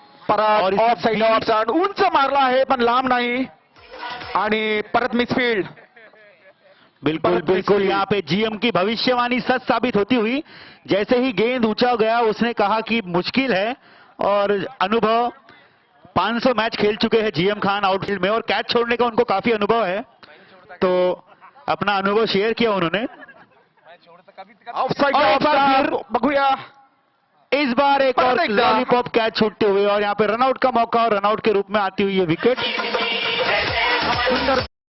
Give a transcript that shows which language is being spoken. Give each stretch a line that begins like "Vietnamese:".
Marathi: परत of side of उंच मारला आहे पण लांब नाही आणि परत मिसफील्ड.
Hindi: बिल्कुल बिल्कुल, यहाँ पे जीएम की भविष्यवाणी सच साबित होती हुई. जैसे ही गेंद ऊंचा गया उसने कहा कि मुश्किल है, और अनुभव 500 मैच खेल चुके हैं जीएम खान आउटफील्ड में और कैच छोड़ने का उनको काफी अनुभव है, तो अपना अनुभव शेयर किया उन्होंने.
Marathi: ऑफ साइड बघूया
Hindi: इस बार एक और
Marathi: परत एकदा.
Hindi: लॉलीपॉप कैच छूटते हुए और यहाँ पे रनआउट का मौका और रनआउट के रूप में आती हुई ये विकेट. सुंदर